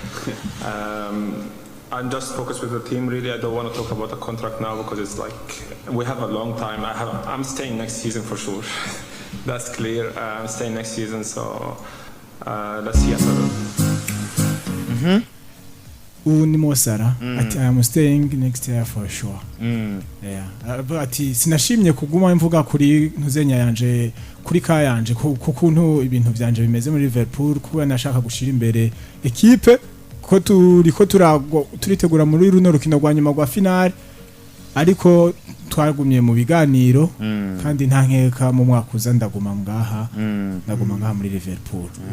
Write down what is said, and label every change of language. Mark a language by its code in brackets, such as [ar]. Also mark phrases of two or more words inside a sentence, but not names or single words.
[en] I'm just focused with the team. Really, I don't want to talk about the contract now because it's like we have a long time. I'm staying next season for sure. That's clear. I'm staying next season, so let's see after that. [rn] Ni Salah ati [en] I am staying next year for sure. Yeah. [rn] Ati sinashimye kuguma mvuga kuri ntuzenya yanje kuri ka yanje kukuntu ibintu byanje bimeze muri Liverpool kuba nashaka gushira imbere equipe ko turitegura muri runo rukino rwa nyuma rwa finale ariko twagumye mu biganiro kandi nta nkeka mu mwaka uza ndaguma ngaha muri Liverpool.